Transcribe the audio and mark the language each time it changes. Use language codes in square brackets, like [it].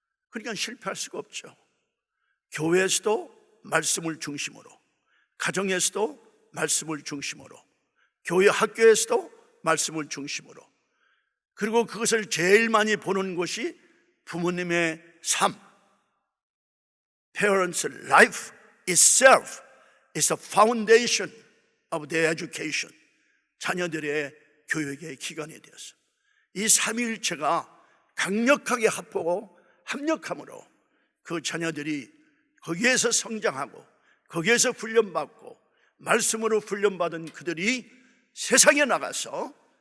[ko] 그러니까 실패할 수가 없죠. 교회에서도 말씀을 중심으로, 가정에서도 말씀을 중심으로, 교회 학교에서도 말씀을 중심으로, 그리고 그것을 제일 많이 보는 것이 부모님의 삶. [en] Parents' life itself is the foundation of their education. [ko] 자녀들의 교육의 기관이 되어서 이 삼위일체가 강력하게 합하고 합력함으로 그 자녀들이 거기에서 성장하고, 거기에서 훈련받고, 말씀으로 훈련받은 그들이 세상에 나가서